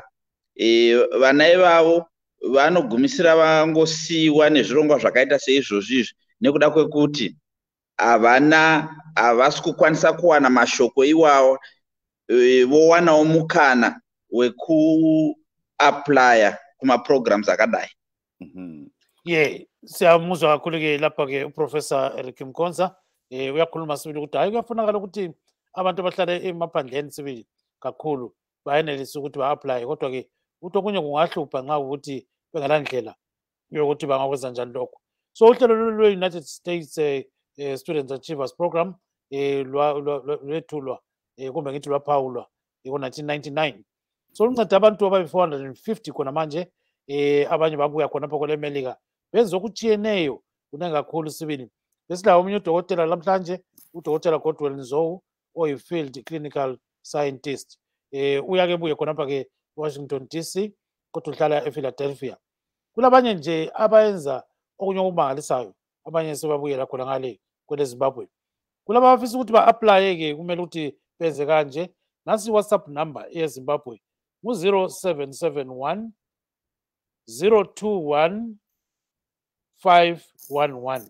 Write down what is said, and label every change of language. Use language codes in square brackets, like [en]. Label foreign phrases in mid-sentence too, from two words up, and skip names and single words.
[sn] Vana ivavo vanogumisira vangosiyiwa nezvirongwa zvakaita seizvozvizvi nekuda kwekuti havasi kukwanisa kuwana mashoko iwawo, vowanawo mukana wekuaplaya kuma-programs akadai. [nd] Siyamuzwa kakhulu-ke lapha-ke uProfessor Eric Mkonza uyakhuluma sibili ukuthi hayi kuyafunakala ukuthi abantu abahlala emaphandleni sibili kakhulu bayenelisa ukuthi ba-aplaye, kodwa-ke ukuthi okunye kungahlupha nxa ukuthi bengalandlela yokuthi bangakwenza njani lokho. So uhlelo lwe-United States Students Achievers Program lwethulwa kumbe ngithi lwaphawulwa ngo-1999. So lunceda abantu abayi-450 khona manje, abanye babuya khonapho kwelemelika benza okutshiyeneyo kunengi kakhulu sibili. Besilawo omunye udokotela namhlanje, udokotela Godwell Nzowu oyi-field clinical scientist. Uyake buye khonapha-ke Washington DC kodwa uhlala ePhiladelphia. Kulabanye nje abayenza okunye okumangalisayo, abanye sebabuyela khona ngale kweleZimbabwe. Kulaba abafisa ukuthi ba-aplaye-ke kumele ukuthi benze kanje. Nansi i-WhatsApp number eyeZimbabwe ngu-0771 021 511.